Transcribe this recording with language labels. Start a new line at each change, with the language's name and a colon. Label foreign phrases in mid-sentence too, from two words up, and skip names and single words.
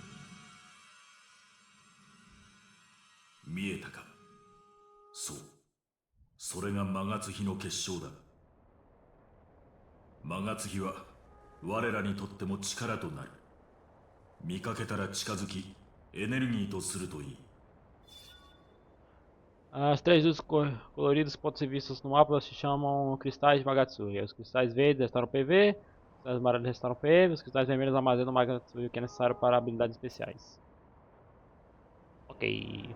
Japanese: 見えたか？そう。それがマガツヒの結晶だ。マガツヒは我らにとっても力となる。見かけたら近づき、エネルギーとするといい。
Portuguese: As três luzes coloridas podem ser vistas no mapa, se chamam cristais de Magatsuhi. Os cristais verdes restauram PV, os cristais amarelos restauram PM, os cristais vermelhos armazenam o Magatsuhi, que é necessário para habilidades especiais. Ok.